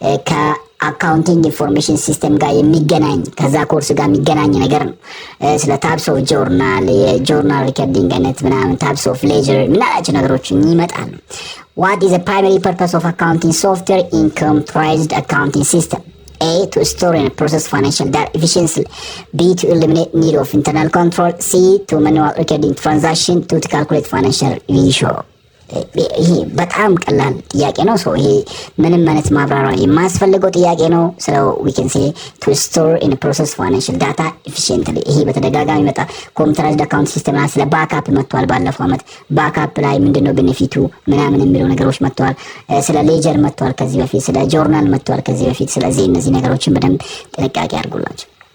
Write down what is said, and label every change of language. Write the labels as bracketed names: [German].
[Amharic] ከአካውንቲንግ ኢንፎርሜሽን ሲስተም ጋር የሚገናኝ ከዛ ኮርስ ጋር የሚገናኝ ነገር ነው ስለ ታይፕስ ኦፍ ጆርናል የጆርናል ሪከርዲንግ አይነት ምናምን ታይፕስ ኦፍ ሌጀር ምናላቸው ነገሮች ይመጣሉ [English] what is the primary purpose of accounting software in computerized accounting system A. To store and process financial data efficiently. B. To eliminate need of internal control. C. To manual recording transaction. To calculate financial ratio. [Amharic] ይሄ በጣም ቀላል ጥያቄ ነው ሶ ይሄ ምንም ማለት ማብራሪያ የማያስፈልገው ጥያቄ ነው [English] so we can say to store and process financial data efficiently [Amharic] ይሄ በተደጋጋሚ መጣ ኮምፒውተራይዝድ አካውንት ሲስተም ላይ ስለ ባክአፕ መጥቷል ባለፈው አመት ባክአፕ ላይ ምንድነው ቤኔፊቱ ምናምን የሚለው ነገሮች መጥቷል ስለ ሌጀር መጥቷል ከዚህ በፊት ስለ ጆርናል መጥቷል ከዚህ በፊት ስለዚህ እነዚህ ነገሮችን በደንብ ጥንቃቄ አድርጉላችሁ